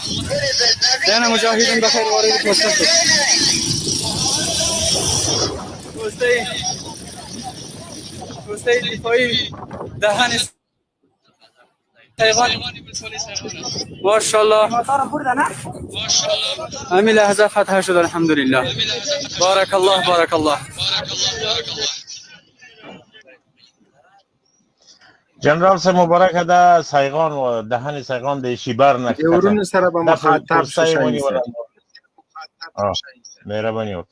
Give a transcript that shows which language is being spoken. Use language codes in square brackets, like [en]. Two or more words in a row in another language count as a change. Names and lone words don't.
[fa] یعنی مجاهدین بخیر وارد پوسته شد. پوسته دفاعی دهن ماشاءالله همین لحظه فتح شد. [ar] الحمدلله بارک الله بارک الله. [ps] جنرال صاحب مبارک ده. سیغان و دهن سیغان د شیبر نه کته ورونو سره به مخاطب شي. مهرباني وکړه.